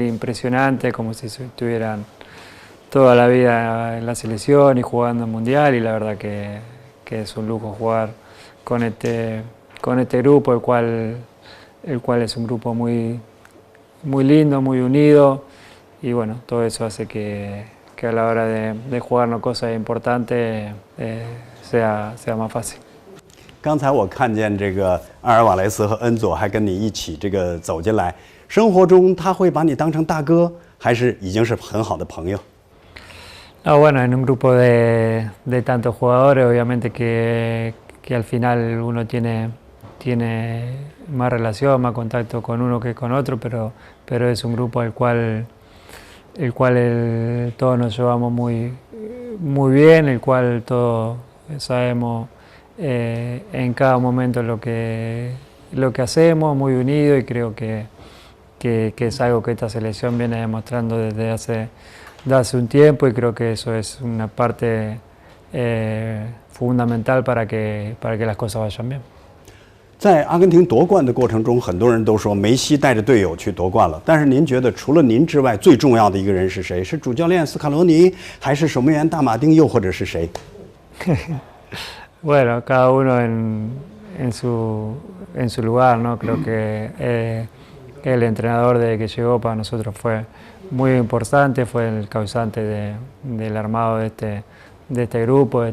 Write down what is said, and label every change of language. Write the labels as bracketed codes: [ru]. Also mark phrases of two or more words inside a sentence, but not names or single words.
[es] impresionante, como si estuvieran toda la vida en la selección y jugando en mundial y la verdad que es un lujo jugar con este grupo, el cual es un grupo muy lindo, muy unido y bueno, todo eso hace que a la hora de jugarnos cosas importantes sea más fácil. [zh] 刚才我看见这个阿尔瓦雷斯和恩佐还跟你一起这个走进来，生活中他会把你当成大哥，还是已经是很好的朋友？ [es] No, bueno, en un grupo de tantos jugadores, obviamente que al final uno tiene más relación, más contacto con uno que con otro, pero es un grupo el cual todos nos llevamos muy bien, el cual todos sabemos en cada momento lo que hacemos, muy unido y creo que es algo que esta selección viene demostrando desde hace un tiempo y creo que eso es una parte fundamental para que las cosas vayan bien. [zh] 在阿根廷夺冠的过程中，很多人都说梅西带着队友去夺冠了。但是您觉得，除了您之外，最重要的一个人是谁？是主教练斯卡罗尼，还是守门员大马丁，又或者是谁？ [es] Bueno, cada uno en su lugar, ¿no? Creo que el entrenador desde que llegó para nosotros fue muy importante, fue el causante del armado de este grupo, de